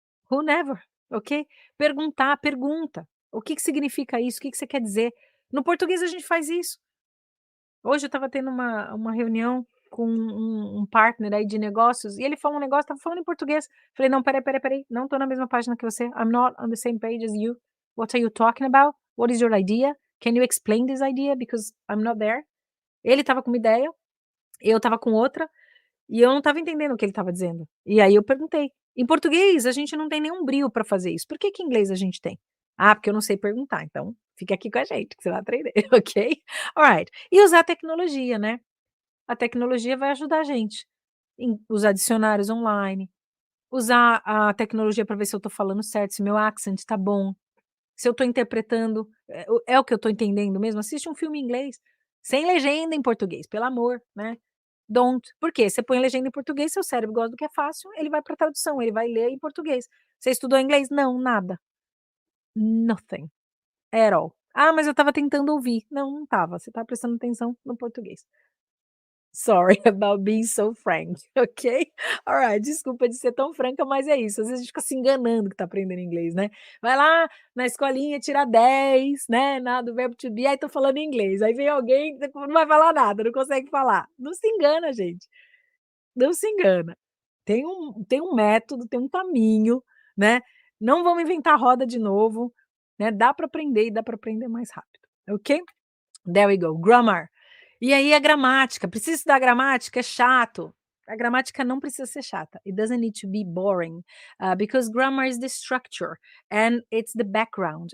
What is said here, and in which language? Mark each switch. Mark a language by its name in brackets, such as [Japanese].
[English] Who never, ok? [Portuguese] Perguntar, pergunta, o que que significa isso, o que que você quer dizer? No português a gente faz isso. Hoje eu estava tendo uma reunião com um partner aí de negócios e ele falou um negócio, estava falando em português, falei: "Não, espera aí, não estou na mesma página que você, [English] I'm not on the same page as you, what are you talking about? What is your idea? Can you explain this idea because I'm not there?" [Portuguese] Ele estava com uma ideia, eu estava com outra, e eu não estava entendendo o que ele estava dizendo. E aí eu perguntei. Em português, a gente não tem nenhum brio para fazer isso. Por que que em inglês a gente tem? Ah, porque eu não sei perguntar, então fica aqui com a gente que você vai aprender, ok? Alright. E usar a tecnologia, né. A tecnologia vai ajudar a gente em usar dicionários online, usar a tecnologia para ver se eu estou falando certo, se meu accent está bom, se eu estou interpretando, é o que eu estou entendendo mesmo. Assiste um filme em inglês, sem legenda em português, pelo amor, né. Don't. Por quê? Você põe legenda em português, seu cérebro gosta do que é fácil, ele vai para tradução, ele vai ler em português. Você estudou inglês? Não, nada. [English] Nothing at all. [Portuguese] "Ah, mas eu estava tentando ouvir". Não, não estava, você estava prestando atenção no português. [English] Sorry about being so frank, ok? [Portuguese] Alright, desculpa de ser tão franca, mas é isso, às vezes a gente fica se enganando que tá aprendendo inglês, né. Vai lá na escolinha tirar 10, né, na do verbo to be, aí tô falando inglês, aí vem alguém que não vai falar nada, não consegue falar. Não se engana gente, não se engana. Tem um método, tem um caminho, né, não vamos inventar a roda de novo, né, dá para aprender e dá para aprender mais rápido, ok? [English] There we go, grammar. [Portuguese] E aí a gramática, precisa estudar gramática? É chato. A gramática não precisa ser chata. [English] It doesn't need to be boring, because grammar is the structure and it's the background.